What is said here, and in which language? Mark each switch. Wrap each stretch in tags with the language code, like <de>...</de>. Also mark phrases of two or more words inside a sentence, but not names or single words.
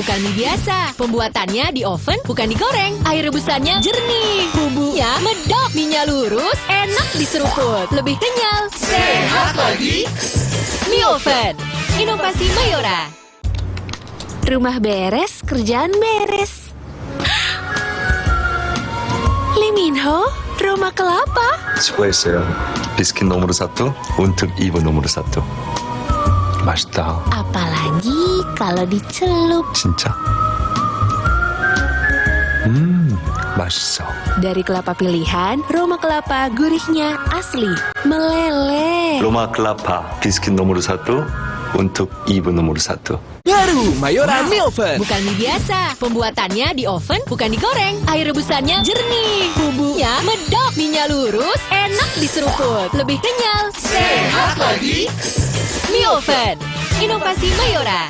<id>Bukan mie biasa, pembuatannya di oven, bukan digoreng. Air rebusannya jernih, bumbunya medok, minyak lurus, enak diseruput, lebih kenyal, sehat lagi. Mie Oven, inovasi Mayora. Rumah beres, kerjaan beres. Lee Min-ho, rumah kelapa. 수고했어요. 비스킷 nomor 1 untuk ibu nomor 1.</id> <ko>맛있다.</ko> <id>Apalagi kalau dicelup.</id> <ko>진짜? 맛있어.</ko> <id>Dari kelapa pilihan, Roma kelapa gurihnya asli, meleleh. 로마 클라파 비스킷 nomor 1 untuk ibu nomor 1. Baru Mayora Mie Oven. Bukan mie biasa, pembuatannya di oven, bukan digoreng. Air rebusannya jernih, bumbunya medok, minyak lurus, enak diseruput, lebih kenyal, sehat lagi. Mie Oven, inovasi Mayora.</id>